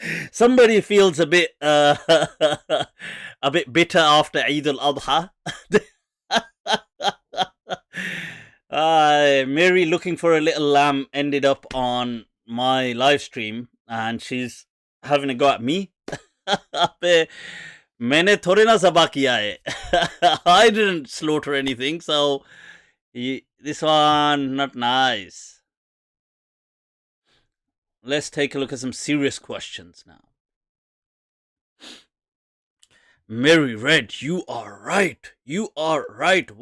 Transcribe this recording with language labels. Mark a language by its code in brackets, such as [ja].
[en] Somebody feels a bit bitter after Eid al-Adha. Mary looking for a little lamb ended up on my live stream and she's having a go at me. [hi] अबे, मैंने थोड़े ना ज़बह किया है. [en] I didn't slaughter anything, so this one not nice. Let's take a look at some serious questions now. Mary Red, you are right. You are right.